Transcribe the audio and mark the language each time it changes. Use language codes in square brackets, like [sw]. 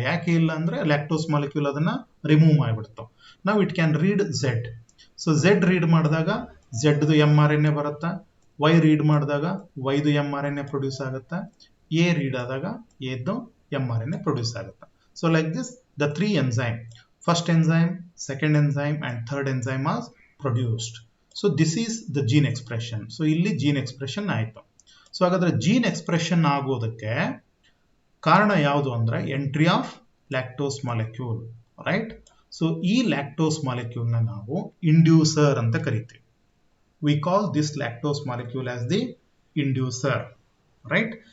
[kn] ಯಾಕೆ ಇಲ್ಲ ಅಂದ್ರೆ ಲ್ಯಾಕ್ಟೋಸ್ ಮಾಲಿಕ್ಯೂಲ್ ಅದನ್ನ ರಿಮೂವ್ ಮಾಡಿಬಿಡ್ತು. ನಾವು [en] It can read Z. [kn] So Z read ಮಾಡಿದಾಗ ಝೆಡ್ದು mRNA ಬರುತ್ತೆ, ವೈ ರೀಡ್ ಮಾಡಿದಾಗ ವೈದು mRNA ಪ್ರೊಡ್ಯೂಸ್ ಆಗುತ್ತೆ, ಎ ರೀಡ್ ಆದಾಗ ಎದ್ದು mRNA ಪ್ರೊಡ್ಯೂಸ್ ಆಗುತ್ತೆ. [en] So like this the 3 enzyme, first enzyme, second enzyme and third enzyme are produced. So this is the gene expression. So [kn] ಇಲ್ಲಿ gene expression ಆಯಿತು. So ಹಾಗಾದ್ರೆ gene expression ಆಗೋದಕ್ಕೆ ಕಾರಣ ಯಾವುದು ಅಂದ್ರೆ entry of lactose molecule, right? So ಈ lactose ಮಾಲಿಕ್ಯೂಲ್ನ ನಾವು inducer ಅಂತ ಕರಿತೀವಿ. [en] We call this lactose molecule as the inducer, right?